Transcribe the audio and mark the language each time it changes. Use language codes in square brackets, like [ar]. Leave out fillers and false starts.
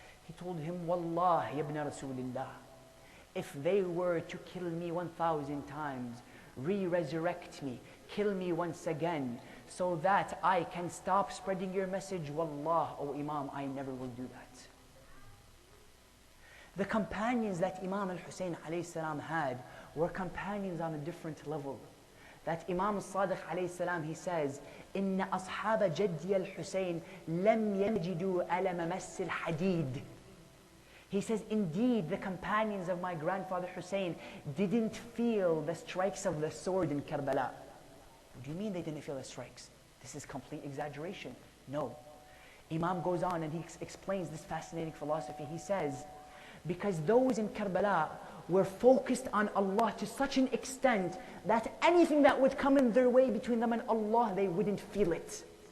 [en] He told him, Wallahi ibn Rasulillah, if they were to kill me 1,000 times, re-resurrect me, kill me once again, so that I can stop spreading your message, wallah, O Imam, I never will do that. The companions that Imam al-Hussein alayhi salam had were companions on a different level. [ar] That Imam al-Sadiq alayhi salam, he says, إِنَّ أَصْحَابَ جَدِّيَ الْحُسَيْنِ لَمْ يَجِدُوا أَلَمَ مَسِّ الْحَدِيدِ. [en] He says, indeed, the companions of my grandfather Hussein didn't feel the strikes of the sword in Karbala. What do you mean they didn't feel the strikes? This is complete exaggeration. No. Imam goes on and he explains this fascinating philosophy. He says, because those in Karbala were focused on Allah to such an extent that anything that would come in their way between them and Allah, they wouldn't feel it.